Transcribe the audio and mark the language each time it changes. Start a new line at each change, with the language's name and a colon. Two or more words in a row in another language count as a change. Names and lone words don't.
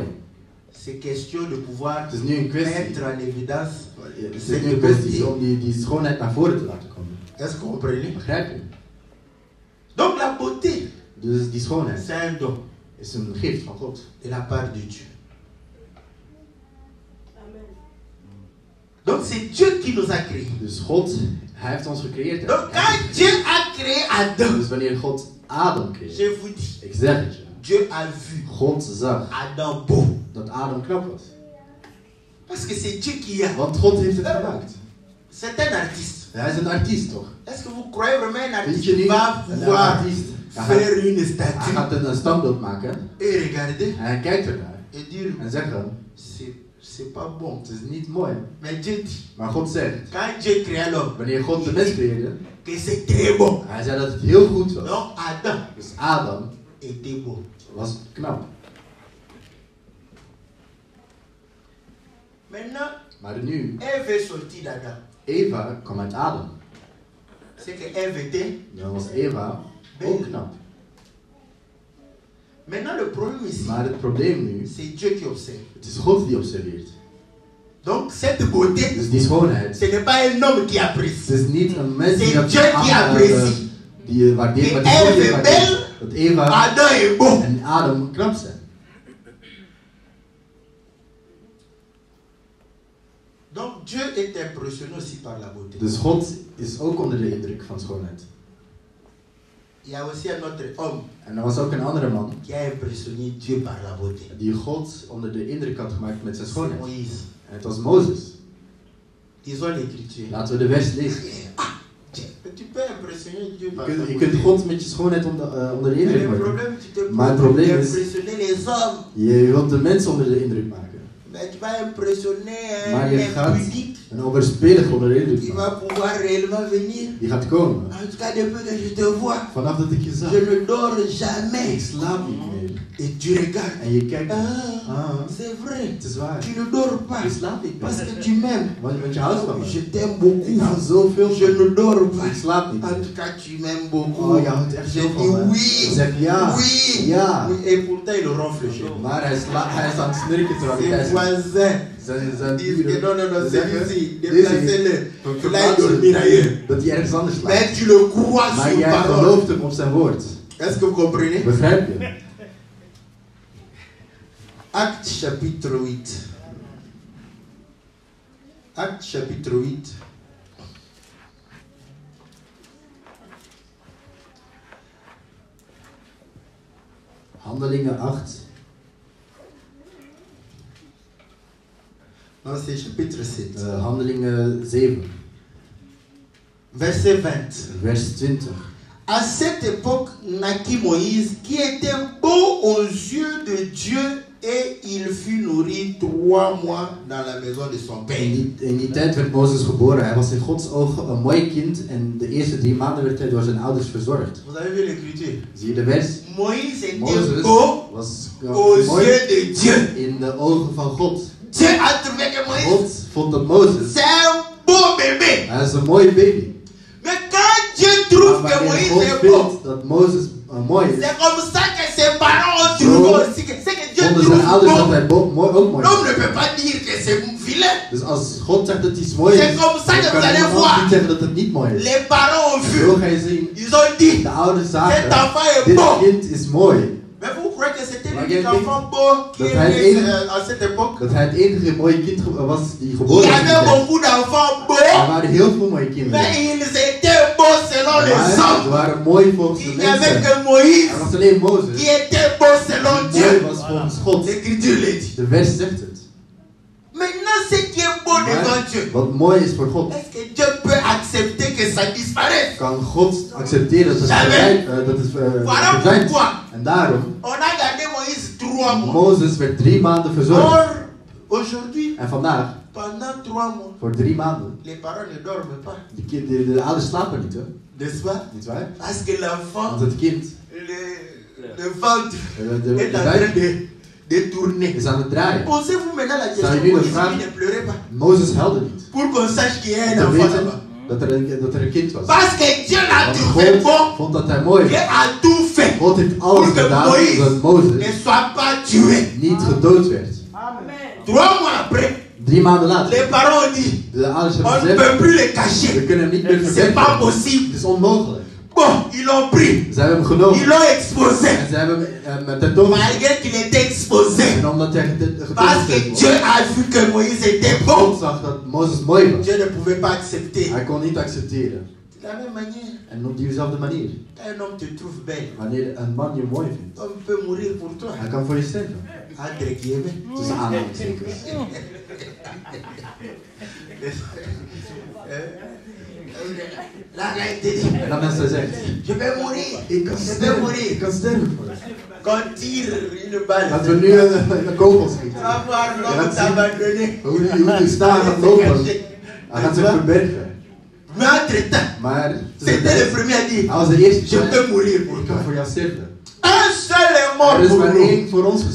French: C'est question de pouvoir
Dutch: Het is nu een kwestie.
French: mettre en évidence.
Dutch: Het is nu een kwestie om die schoonheid naar voren te laten komen.
French: Est-ce que vous comprenez?
Dutch: Begrijp je?
French: Donc la beauté,
Dutch: Dus die schoonheid
French: c'est un don
Dutch: is een gift van God.
French: de la part de Dieu. Donc c'est Dieu qui nous a créés.
Dutch: Dus God, hij heeft ons gecreëerd.
French: Donc quand Dieu a créé Adam,
Dutch: Dus wanneer God Adam creëert,
French: je vous dis,
Dutch: ik zeg het je,
French: Dieu a vu
Dutch: God zag
French: Adam beau.
Dutch: dat Adam knap was.
French: Parce que c'est Dieu qui a.
Dutch: Want God heeft het gemaakt.
French: C'est un artiste.
Dutch: Hij is een artiest toch?
French: Est-ce que vous croyez vraiment un
Dutch: Weet
French: artiste
Dutch: je
French: qui
Dutch: niet?
French: va
Dutch: Een
French: pouvoir
Dutch: artiest,
French: faire une
Dutch: hij
French: statue
Dutch: gaat een standbeeld maken
French: et regarder
Dutch: en hij kijkt ernaar
French: et dire
Dutch: en zeggen,
French: c'est pas bon.
Dutch: het is niet mooi.
French: Mais Dieu dit,
Dutch: Maar God zegt,
French: quand Dieu créa l'homme,
Dutch: wanneer God de mens creëerde,
French: que c'est très bon.
Dutch: hij zei dat het heel goed was.
French: Donc Adam
Dutch: Dus Adam
French: était beau.
Dutch: was knap.
French: Maintenant,
Dutch: Maar nu,
French: Ève est sortie d'Adam.
Dutch: Eva kwam uit Adam.
French: C'est que Ève était.
Dutch: Dan was Eva ook knap.
French: Maintenant, le problème ici,
Dutch: Maar het probleem nu,
French: c'est Dieu qui observe.
Dutch: het is God die observeert.
French: Donc cette beauté,
Dutch: Dus die schoonheid,
French: ce n'est pas un homme qui
Dutch: het
French: apprécie.
Dutch: is niet een mens die
French: C'est
Dutch: dat
French: Dieu qui apprécie.
Dutch: die waardeert, maar
French: Et
Dutch: die God
French: Ève
Dutch: die
French: est
Dutch: waardeert.
French: belle,
Dutch: Dat Eva
French: Adam est beau.
Dutch: en Adam knap zijn.
French: Donc Dieu est impressionné aussi par la beauté.
Dutch: Dus God is ook onder de indruk van schoonheid.
French: Il y a aussi un autre homme
Dutch: En er was ook een andere man
French: qui a impressionné Dieu par la beauté.
Dutch: die God onder de indruk had gemaakt met zijn
French: C'est
Dutch: schoonheid.
French: Moïse.
Dutch: En het was Mozes.
French: Disons l'écriture.
Dutch: Laten we de vers lezen.
French: Ah, tu peux impressionner impressionner Dieu par
Dutch: Je
French: ta
Dutch: kunt
French: beauté.
Dutch: God met je schoonheid onder de
French: Mais
Dutch: indruk
French: le
Dutch: maken.
French: problème, tu te
Dutch: Maar het probleem is,
French: impressionner les hommes.
Dutch: je wilt de mensen onder de indruk maken.
French: Mais tu vas impressionner
Dutch: Maar
French: un
Dutch: je gaat
French: impudique.
Dutch: een overspelige onder de indruk
French: Il
Dutch: maken.
French: va pouvoir réellement venir.
Dutch: Die gaat komen.
French: En tout cas, depuis que je te vois,
Dutch: Vanaf dat ik je zag.
French: je ne dors
Dutch: Ik
French: jamais.
Dutch: slaap niet meer.
French: Et tu regardes.
Dutch: En je kijkt.
French: Ah, c'est vrai.
Dutch: Het is waar.
French: Tu ne dors pas.
Dutch: Je slaapt niet
French: Parce
Dutch: meer.
French: que tu m'aimes.
Dutch: Want je houdt van me.
French: Je t'aime beaucoup.
Dutch: Ik hou zoveel
French: Je
Dutch: van
French: ne dors
Dutch: je.
French: pas.
Dutch: Ik slaap niet
French: En
Dutch: meer.
French: tout cas, tu m'aimes beaucoup.
Dutch: Oh, je houdt echt
French: Je
Dutch: veel
French: dis
Dutch: van me.
French: oui.
Dutch: Je zegt ja.
French: Oui.
Dutch: Ja.
French: Oui. Et pourtant, il ronfle chez moi.
Dutch: Maar hij is aan het snurken terwijl hij
French: Ses
Dutch: thuis is.
French: voisins
Dutch: Zijn
French: disent que
Dutch: buren
French: non, non, non,
Dutch: zeggen,
French: celui-ci,
Dutch: deze
French: déplacez-le. Il aille dormir ailleurs.
Dutch: dat hij ergens anders slaapt.
French: Mais tu le crois
Dutch: Maar
French: sur
Dutch: jij
French: parole.
Dutch: gelooft hem op zijn woord.
French: Est-ce que vous comprenez?
Dutch: Begrijp je?
French: Acte chapitre 8. Acte chapitre 8.
Dutch: Handelingen 8.
French: Non, c'est chapitre 7.
Dutch: Handelingen 7.
French: Verset 20.
Dutch: Vers 20.
French: À cette époque naquit Moïse, qui était beau aux yeux de Dieu, et il fut nourri 3 mois dans la maison de son père.
Dutch: In die tijd werd Mozes geboren. Hij was in Gods ogen een mooi kind en de eerste 3 maanden werd hij door zijn ouders verzorgd.
French: Vous avez vu l'écriture?
Dutch: Zie je de vers?
French: Moïse était
Dutch: Mozes
French: beau
Dutch: was
French: aux
Dutch: mooi
French: yeux de Dieu.
Dutch: in de ogen van God.
French: Dieu a trouvé que Moïse,
Dutch: God vond dat Mozes,
French: c'est un beau bébé.
Dutch: hij is een mooie baby.
French: Mais quand Dieu trouve
Dutch: Maar
French: que
Dutch: wanneer
French: Moïse
Dutch: God
French: est beau,
Dutch: vindt dat Mozes mooi is,
French: c'est comme ça que ses parents ont trouvé aussi que c'est que Dieu
Dutch: vonden zijn
French: trouve
Dutch: ouders dat
French: beau.
Dutch: hij ook mooi
French: L'homme
Dutch: is.
French: ne peut pas dire que c'est vilain.
Dutch: Dus als God zegt dat iets mooi is,
French: C'est comme ça
Dutch: dan
French: que
Dutch: kan
French: vous allez
Dutch: iemand
French: voir.
Dutch: niet zeggen dat het niet mooi is.
French: Les parents ont
Dutch: Zo
French: vu.
Dutch: ga je zien,
French: Ils ont dit,
Dutch: de ouders
French: cet
Dutch: zagen,
French: enfant est
Dutch: dit
French: beau.
Dutch: kind is mooi.
French: Mais vous croyez que c'était
Dutch: Maar
French: l'unique
Dutch: jij denkt
French: enfant beau qui
Dutch: dat
French: est
Dutch: hij
French: né
Dutch: één-
French: à cette époque?
Dutch: Dat hij het enige mooie kind was die
French: Il
Dutch: geboren
French: y
Dutch: was.
French: avait beaucoup d'enfants
Dutch: Er
French: beaux,
Dutch: waren heel veel mooie kinderen.
French: mais ils étaient beaux selon les
Dutch: Maar ze
French: hommes.
Dutch: waren mooi volgens de
French: Il n'y avait
Dutch: mensen.
French: que Moïse
Dutch: Er was alleen Mozes
French: qui était beau selon
Dutch: die mooi
French: Dieu.
Dutch: was volgens God.
French: L'écriture le dit.
Dutch: De vers zegt het.
French: Maintenant, ce qui est beau devant
Dutch: Maar
French: Dieu,
Dutch: wat mooi is voor God,
French: est-ce que Dieu peut accepter que ça disparaisse?
Dutch: kan God accepteren dat het
French: Voilà
Dutch: verdwijnt.
French: pourquoi
Dutch: En daarom,
French: on a gardé Moïse 3 mois.
Dutch: Mozes werd 3 maanden verzorgd.
French: Or, aujourd'hui,
Dutch: En vandaag,
French: pendant 3 mois,
Dutch: voor 3 maanden,
French: les parents ne dorment pas.
Dutch: de ouders slapen niet, hè?
French: N'est-ce pas?
Dutch: Niet waar?
French: Parce que l'enfant,
Dutch: Want het kind,
French: le ventre
Dutch: de
French: est en train
Dutch: buik
French: de tourner.
Dutch: is aan het draaien.
French: Posez-vous maintenant la question,
Dutch: Zou je nu de
French: Moïse
Dutch: vraag-
French: qui ne pleurait pas.
Dutch: Mozes huilde niet.
French: Pour qu'on sache qu'il y a un
Dutch: Te
French: enfant
Dutch: weten
French: là-bas.
Dutch: dat er een kind was.
French: Parce que Dieu l'a
Dutch: Want
French: trouvé
Dutch: God
French: bon.
Dutch: vond dat hij mooi
French: Dieu
Dutch: was.
French: a tout fait
Dutch: God heeft alles
French: pour que
Dutch: gedaan
French: Moïse
Dutch: zodat Mozes
French: ne soit pas tué.
Dutch: niet gedood werd.
French: 3 mois après,
Dutch: 3 maanden later.
French: les parents ont dit,
Dutch: De ouders
French: on
Dutch: hebben
French: ne peut
Dutch: gezegd,
French: plus le
Dutch: we
French: cacher.
Dutch: kunnen hem niet meer
French: C'est pas
Dutch: verbergen.
French: possible.
Dutch: Het is onmogelijk.
French: Bon, ils l'ont pris.
Dutch: Ze hebben hem genomen.
French: Ils l'ont exposé.
Dutch: En ze hebben hem tentoongesteld.
French: Malgré qu'il était exposé.
Dutch: En omdat hij
French: Parce que
Dutch: getentoongesteld
French: Dieu
Dutch: was.
French: a vu que Moïse était bon.
Dutch: God zag dat Mozes mooi was.
French: Dieu ne pouvait pas accepter.
Dutch: Hij kon niet accepteren.
French: De la même manière,
Dutch: En op diezelfde manier.
French: quand un homme te trouve belle,
Dutch: Wanneer een man je mooi vindt,
French: l'homme peut mourir pour toi.
Dutch: hij kan voor je sterven.
French: Entre guillemets.
Dutch: Tussen aanhalingstekens.
French: Là, là, il te dit,
Dutch: En dan mensen zegt,
French: je vais mourir.
Dutch: ik kan
French: Je vais
Dutch: sterven.
French: mourir.
Dutch: Ik kan sterven voor je.
French: Qu'on tire une balle.
Dutch: Laten we nu een kogel schieten.
French: Tu vas voir
Dutch: En
French: l'homme
Dutch: dan zie je
French: t'abandonner.
Dutch: hoe die snaar gaat lopen. Hij gaat zich verbergen.
French: Mais entre-temps,
Dutch: Maar
French: c'était le premier à dire,
Dutch: hij was de eerste die
French: je
Dutch: zei,
French: peux mourir pour
Dutch: ik
French: toi.
Dutch: kan voor jou sterven.
French: Un seul est mort
Dutch: Er is
French: pour
Dutch: maar
French: nous.
Dutch: één voor ons